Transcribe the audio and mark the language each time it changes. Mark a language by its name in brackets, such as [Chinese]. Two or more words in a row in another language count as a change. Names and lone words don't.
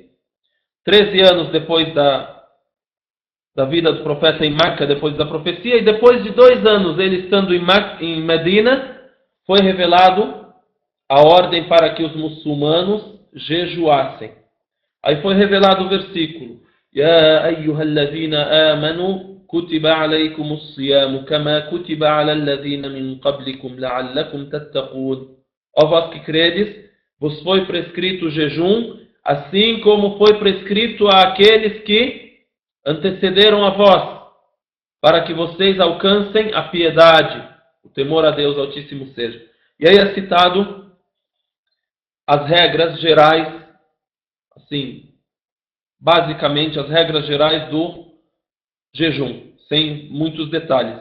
[Portuguese] 13 anos depois da vida do profeta em Meca, depois da profecia, e depois de 2 anos ele estando em Medina, foi revelado a ordem para que os muçulmanos jejuassem. Aí foi revelado o versículo: [Arabic] يا أيها الذين آمنوا كتب عليكم الصيام كما كتب على الذين من قبلكم لعلكم تتقون. [Portuguese] Ó vós que credes, vos foi prescrito o jejum, assim como foi prescrito àqueles que antecederam a vós, para que vocês alcancem a piedade, o temor a Deus Altíssimo seja. E aí é citado as regras gerais, assim, basicamente as regras gerais do jejum, sem muitos detalhes.